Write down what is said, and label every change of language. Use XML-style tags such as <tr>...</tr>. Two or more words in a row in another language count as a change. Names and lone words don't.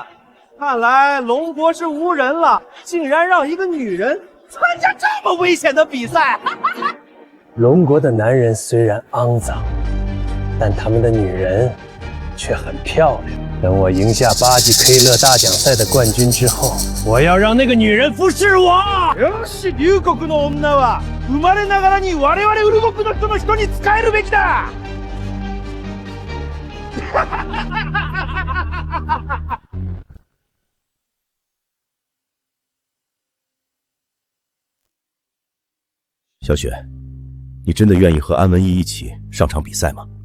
<zh>看来龙国是无人了，竟然让一个女人参加这么危险的比赛。龙国的男人虽然肮脏，但他们的女人却很漂亮。等我赢下巴基 K 乐大奖赛的冠军之后，我要让那个女人服侍我。</zh> <ja>よし、龍国の女は生まれながらに我々ウル国の人の人に仕えるべきだ。</ja> <zh>小雪，你真的愿意和安文逸一起上场比赛吗？</zh>